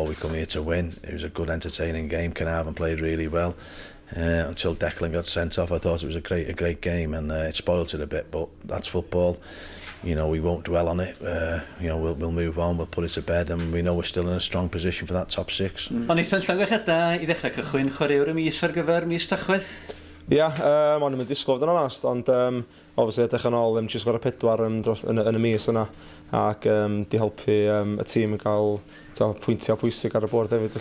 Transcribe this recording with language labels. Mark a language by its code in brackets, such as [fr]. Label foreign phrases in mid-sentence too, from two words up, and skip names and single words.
[en] We come here to win. It was a good, entertaining game. Caernarfon played really well. Until Declan got sent off, I thought it was a great game, and it spoiled it a bit. But that's football. You know, we won't dwell on it. You know, we'll move on. We'll put it to bed, and we know we're still in a strong position for that top 6. [cy] Ond eithon llangwecheda I ddechrau cychwyn chwaraewr y mis ar gyfer mis Tachwedd? Ia, o'n i'n disgwyl yn onast, ond obviously edrych yn ôl, jyst gorau 4 yn y mis yna, ac di helpu y tîm i gael pwyntiau pwysig ar y bwrdd hefyd.